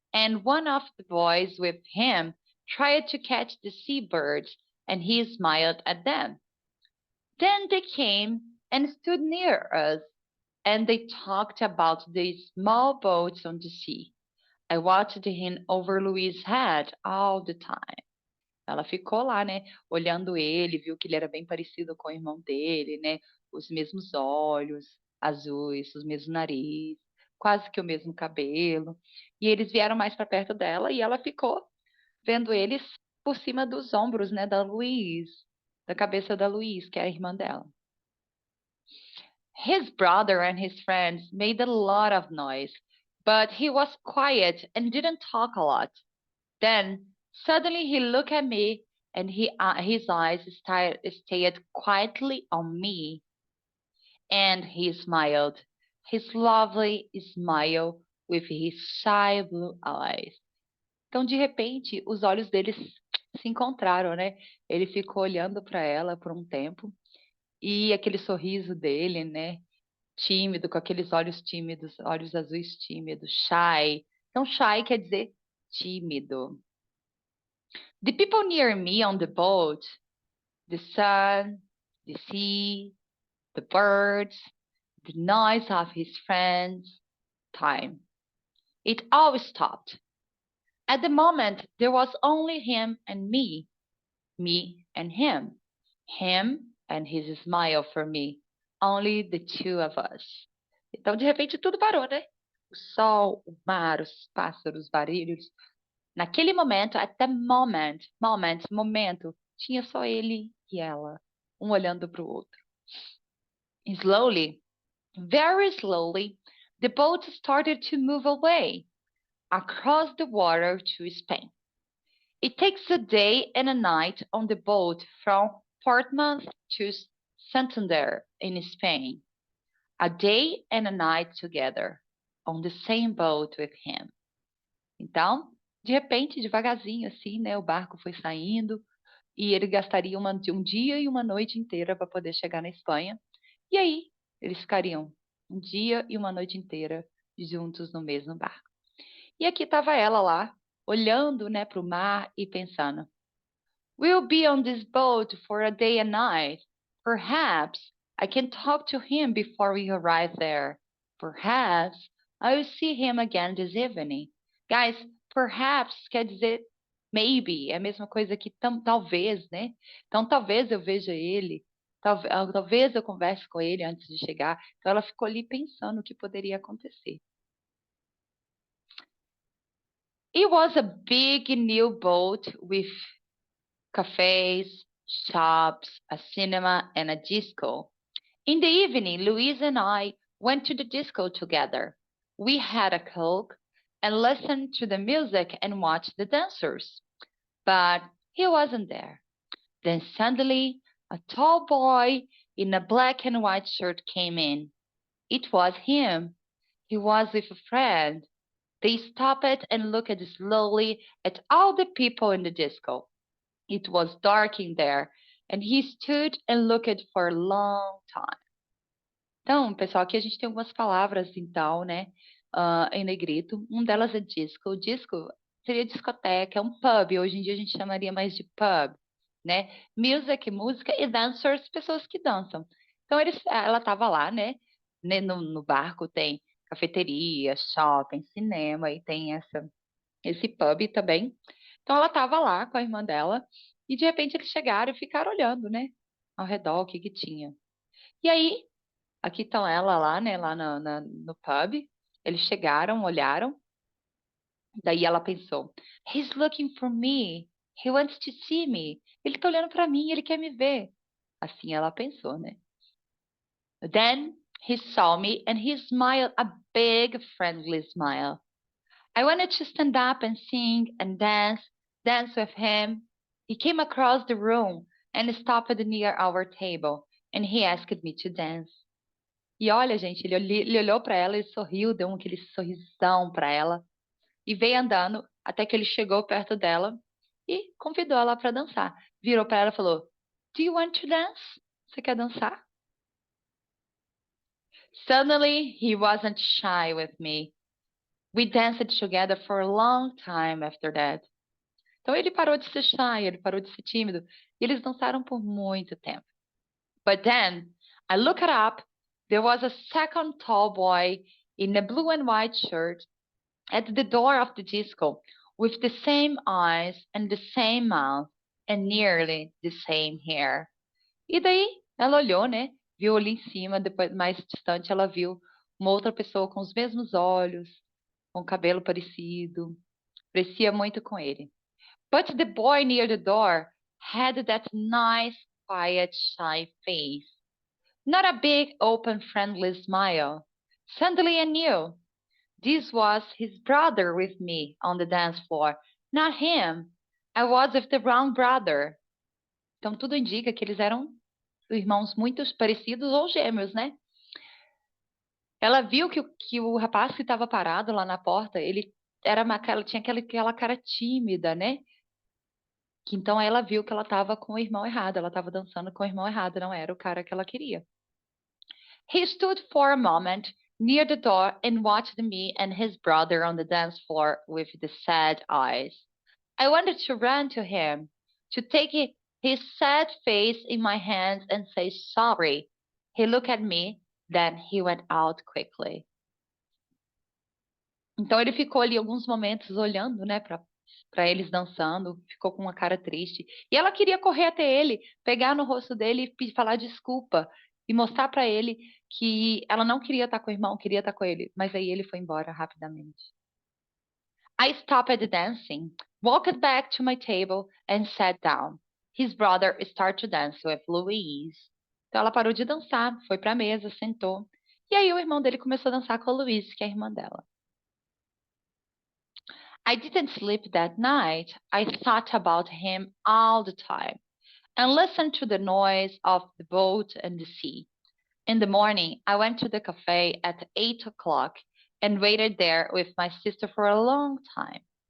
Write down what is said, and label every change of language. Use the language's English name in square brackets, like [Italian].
[English] and one of the boys with him tried to catch the seabirds, and he smiled at them. Then they came and stood near us, and they talked about the small boats on the sea. I watched him over Louis' head all the time. [Portuguese] Ela ficou lá, né, olhando ele, viu que ele era bem parecido com o irmão dele, né, os mesmos olhos azuis, os mesmos nariz, quase que o mesmo cabelo. E eles vieram mais para perto dela e ela ficou vendo eles por cima dos ombros, né, da Louise, da cabeça da Louise, que é a irmã dela. [English] His brother and his friends made a lot of noise, but he was quiet and didn't talk a lot. Then suddenly he looked at me and his eyes stayed quietly on me, and he smiled, his lovely smile with his shy blue eyes. [Portuguese] Então, de repente, os olhos deles se encontraram, né? Ele ficou olhando para ela por um tempo e aquele sorriso dele, né? Tímido, com aqueles olhos tímidos, olhos azuis tímidos, shy. Então, shy quer dizer tímido. [English] The people near me on the boat, the sun, the sea, the birds, the noise of his friends, time. It all stopped. At the moment, there was only him and me and him and his smile for me, only the two of us. [Portuguese] Então, de repente, tudo parou, né? O sol, o mar, os pássaros, os barulhos. Naquele momento, [English] at the momento, [Portuguese] tinha só ele e ela, um olhando para o outro. [English] Slowly, very slowly, the boat started to move away across the water to Spain. It takes a day and a night on the boat from Portsmouth to Santander in Spain. A day and a night together on the same boat with him. [Portuguese] Então, de repente, devagarzinho assim, né, o barco foi saindo e ele gastaria um dia e uma noite inteira para poder chegar na Espanha. E aí, eles ficariam um dia e uma noite inteira juntos no mesmo barco. E aqui estava ela lá, olhando, né, para o mar e pensando: [English] We'll be on this boat for a day and night. Perhaps I can talk to him before we arrive there. Perhaps I will see him again this evening. [Portuguese] Guys, perhaps quer dizer maybe, é a mesma coisa que talvez, né? Então talvez eu veja ele, talvez eu converse com ele antes de chegar. Então ela ficou ali pensando o que poderia acontecer. [English] It was a big new boat with cafes, shops, a cinema, and a disco. In the evening, Louise and I went to the disco together. We had a Coke and listened to the music and watched the dancers. But he wasn't there. Then suddenly, a tall boy in a black and white shirt came in. It was him. He was with a friend. They stopped and looked slowly at all the people in the disco. It was dark in there, and he stood and looked for a long time. [Portuguese] Então, pessoal, aqui a gente tem algumas palavras, então, né, em negrito. Um delas é disco. O disco seria discoteca, é um pub. Hoje em dia a gente chamaria mais de pub, né? Music, música, e dancers, pessoas que dançam. Então, ela estava lá, né? No barco tem cafeteria, shopping, cinema, e tem esse pub também. Então, ela estava lá com a irmã dela, e de repente eles chegaram e ficaram olhando, né? Ao redor, o que que tinha. E aí, aqui estão ela lá, né? Lá no pub. Eles chegaram, olharam. Daí ela pensou: [English] He's looking for me. He wants to see me. [Portuguese] Ele tá olhando para mim, ele quer me ver. Assim ela pensou, né? [English] Then he saw me and he smiled a big, friendly smile. I wanted to stand up and sing and dance with him. He came across the room and stopped near our table, and he asked me to dance. [Portuguese] E olha, gente, ele olhou para ela e sorriu, deu aquele sorrisão para ela e veio andando até que ele chegou perto dela e convidou ela para dançar. Virou para ela e falou: [English] Do you want to dance? [Portuguese] Você quer dançar? [English] Suddenly, he wasn't shy with me. We danced together for a long time after that. [Portuguese] Então ele parou de ser shy, ele parou de ser tímido, e eles dançaram por muito tempo. [English] But then, I looked up, there was a second tall boy in a blue and white shirt at the door of the disco, with the same eyes and the same mouth and nearly the same hair. [Portuguese] E daí ela olhou, né? Viu ali em cima, depois mais distante ela viu uma outra pessoa com os mesmos olhos, com cabelo parecido, parecia muito com ele. [English] But the boy near the door had that nice, quiet, shy face. Not a big, open, friendly smile. Suddenly I knew this was his brother with me on the dance floor, not him. I was with the wrong brother. [Portuguese] Então tudo indica que eles eram irmãos muito parecidos ou gêmeos, né? Ela viu que o rapaz que estava parado lá na porta, ele tinha aquela cara tímida, né? Que então ela viu que ela estava com o irmão errado, ela estava dançando com o irmão errado, não era o cara que ela queria. [English] He stood for a moment near the door and watched me and his brother on the dance floor with the sad eyes. I wanted to run to him, to take his sad face in my hands and say sorry. He looked at me, then he went out quickly. [Portuguese] Então ele ficou ali alguns momentos olhando, né, para eles dançando, ficou com uma cara triste. E ela queria correr até ele, pegar no rosto dele e falar desculpa e mostrar para ele que ela não queria estar com o irmão, queria estar com ele, mas aí ele foi embora rapidamente. [English] I stopped dancing, walked back to my table and sat down. His brother started to dance with Louise. [Portuguese] Então ela parou de dançar, foi para a mesa, sentou. E aí o irmão dele começou a dançar com a Louise, que é a irmã dela. [English] I didn't sleep that night. I thought about him all the time and listened to the noise of the boat and the sea. In the morning, I went to the cafe at 8 o'clock and waited there with my sister for a long time.